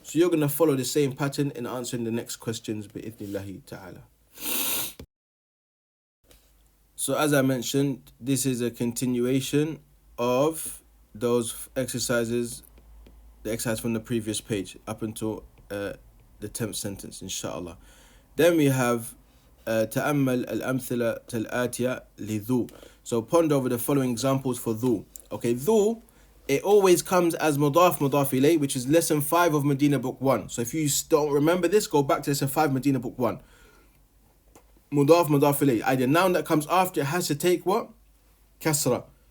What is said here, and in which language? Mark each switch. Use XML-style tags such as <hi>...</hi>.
<en>So you're going to follow the same pattern in answering the next questions bi'ithnillahi ta'ala. So as I mentioned, this is a continuation of those exercises, the exercise from the previous page up until the 10th sentence, inshallah. Then we have</en> <ar>تأمل الأمثلة الآتية لذو.</ar> <en>So ponder over the following examples for ذو. Okay, ذو, it always comes as mudaf ilay, which is lesson 5 of Medina book 1. So if you don't remember this, go back to lesson 5 Medina book 1. Mudaf ilay. The noun that comes after it has to take what? Kasra.</en>